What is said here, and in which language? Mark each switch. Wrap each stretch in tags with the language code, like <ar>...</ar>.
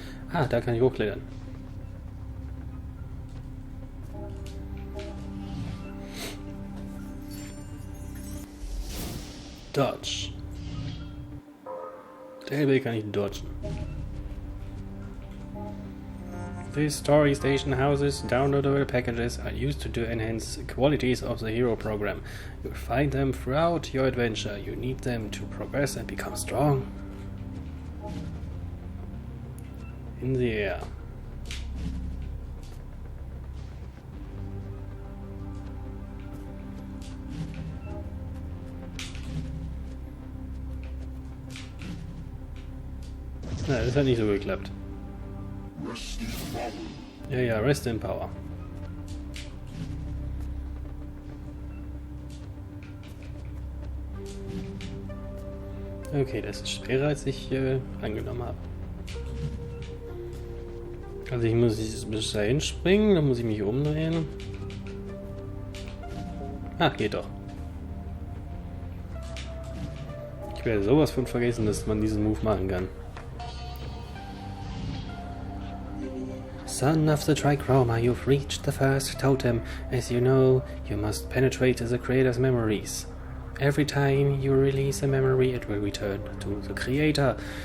<de>Ah, da kann ich hochklettern.</de> <en>Dodge.</en> <de>Der Hellweg kann ich dodgen.</de> <en>These story station houses downloadable packages are used to enhance qualities of the hero program. You'll find them throughout your adventure. You need them to progress and become strong. In the air.</en> <de>Na, das hat nicht so geklappt. Ja, ja,</de> <en>Rest in Power.</en> <de>Okay, das ist schwerer, als ich angenommen habe. Also ich muss bis dahin springen, dann muss ich mich umdrehen. Ah, geht doch. Ich werde sowas von vergessen, dass man diesen Move machen kann.</de> <en>Son of the Trichroma, you've reached the first totem. As you know, you must penetrate the creator's memories. Every time you release a memory, it will return to the creator.</en>